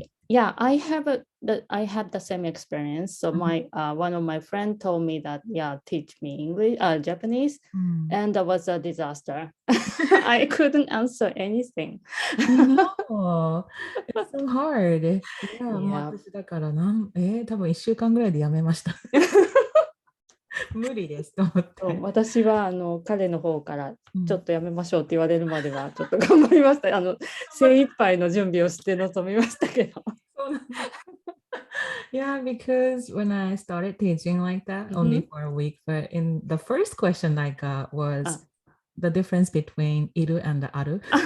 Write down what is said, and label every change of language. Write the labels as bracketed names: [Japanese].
[English] Yeah, I had the same experience. So one of my friends told me that teach me English, Japanese, and that was a disaster. I couldn't answer anything. No, it's so hard. Yeah, もう Yeah. [Japanese] 私だから多分1週間ぐらいでやめました。無理ですと思っそうて。私は彼の方からちょっとやめましょうって言われるまではちょっと頑張りました。精一杯の準備をして臨みましたけど。そうなんだ。 [English] Yeah, because when I started teaching like that, only for a week, but in the first question I got was the difference between いる and ある。